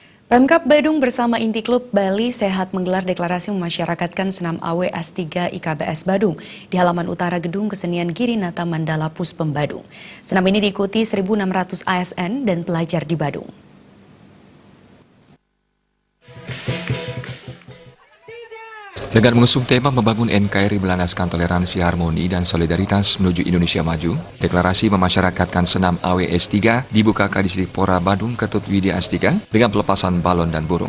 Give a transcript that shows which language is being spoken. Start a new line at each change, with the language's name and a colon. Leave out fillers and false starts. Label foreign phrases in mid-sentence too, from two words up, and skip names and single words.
Indonesian: Pemkab Badung bersama Inti Klub Bali Sehat menggelar deklarasi memasyarakatkan senam AWS 3 IKBS Badung di halaman utara Gedung Kesenian Girinata Mandala Puspem Badung. Senam ini diikuti 1.600 ASN dan pelajar di Badung. Dengan mengusung tema membangun NKRI berlandaskan toleransi, harmoni, dan solidaritas menuju Indonesia maju, deklarasi memasyarakatkan senam AWS 3 dibuka Kadisdipora Badung Ketut Widya Astika dengan pelepasan balon dan burung.